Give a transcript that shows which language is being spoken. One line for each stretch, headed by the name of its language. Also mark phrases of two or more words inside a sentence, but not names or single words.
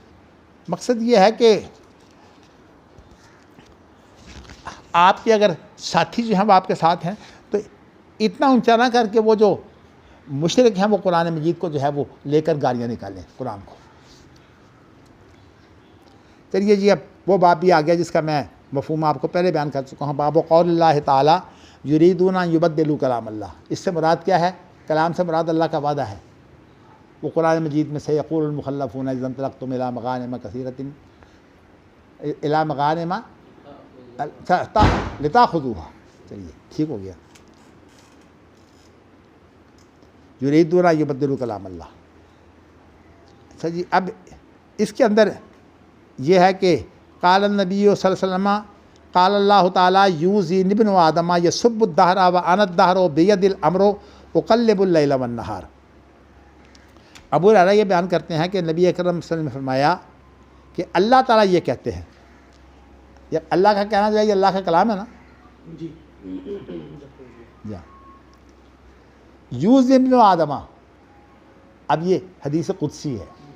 Urdu: مقصد یہ ہے کہ آپ کے اگر ساتھی جو ہیں وہ آپ کے ساتھ ہیں، تو اتنا اونچا نہ کر کے وہ جو مشرک ہیں وہ قرآن مجید کو جو ہے وہ لے کر گالیاں نکالیں قرآن کو. چلیے جی، اب وہ باب بھی آ گیا جس کا میں مفہوم آپ کو پہلے بیان کر چکا ہوں.
Arabic: باب قول الله تعالى يريدون يبدلوا كلام الله,
Urdu: اس سے مراد کیا ہے? کلام سے مراد اللہ کا وعدہ ہے. وہ قرآن مجید میں سے
Arabic: يقول المخلفون إذا انطلقتم إلى مغانم كثيرة إلى مغانم لتأخذوها.
Urdu: چلیے ٹھیک ہو گیا,
Arabic: يريدون يبدلوا كلام الله.
Urdu: اچھا جی، اب اس کے اندر یہ ہے کہ
Arabic: قال النبي صلى الله عليه وسلم قال الله تعالى يؤذيني ابن آدم يسب الدهر وأنا الدهر بيدي الأمر أقلب الليل والنهار.
Urdu: ابو ہریرہ یہ بیان کرتے ہیں کہ نبی اکرم
Arabic: صلى الله عليه وسلم
Urdu: نے فرمایا کہ اللہ تعالیٰ یہ کہتے ہیں، یہ اللہ کا کہنا جو ہے یہ اللہ کا کلام ہے نا جی.
Arabic: يا يؤذيني ابن آدم,
Urdu: اب یہ حدیث قدسی ہے.